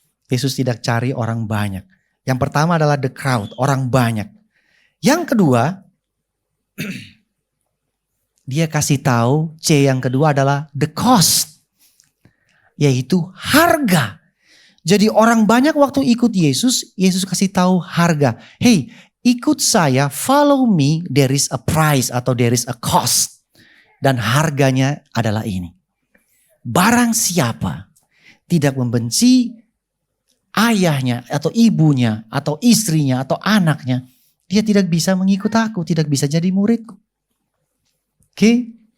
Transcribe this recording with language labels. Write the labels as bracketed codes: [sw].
[id] Yesus tidak cari orang banyak. Yang pertama adalah [en] the crowd, [id] orang banyak. Yang kedua, dia kasih tahu, C yang kedua adalah [en] the cost. [id] Yaitu harga. Jadi orang banyak waktu ikut Yesus, Yesus kasih tahu harga. [en] Hey, [id] ikut saya, [en] follow me, there is a price [id] atau [en] there is a cost. [id] Dan harganya adalah ini. Barang siapa tidak membenci ayahnya atau ibunya atau istrinya atau anaknya, dia tidak bisa mengikut aku, tidak bisa jadi muridku. Oke?